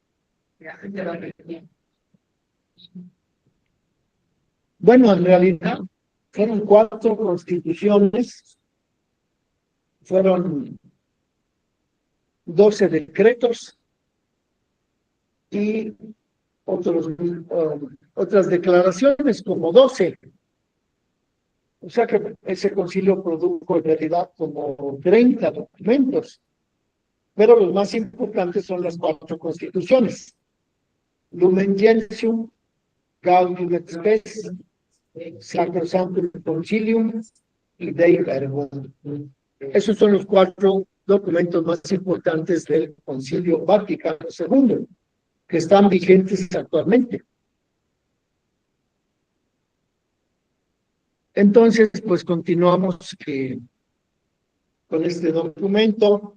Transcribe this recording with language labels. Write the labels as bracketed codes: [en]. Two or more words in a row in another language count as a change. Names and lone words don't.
[es] Bueno, en realidad fueron 4 constituciones, fueron 12 decretos y otras declaraciones como 12. O sea que ese concilio produjo en realidad como 30 documentos, pero los más importantes son las 4 constituciones. Lumen Gentium, Gaudium et Spes, Sacrosanctum Concilium y Dei Verbum. Esos son los 4 documentos más importantes del Concilio Vaticano II, que están vigentes actualmente. Entonces, pues continuamos con este documento.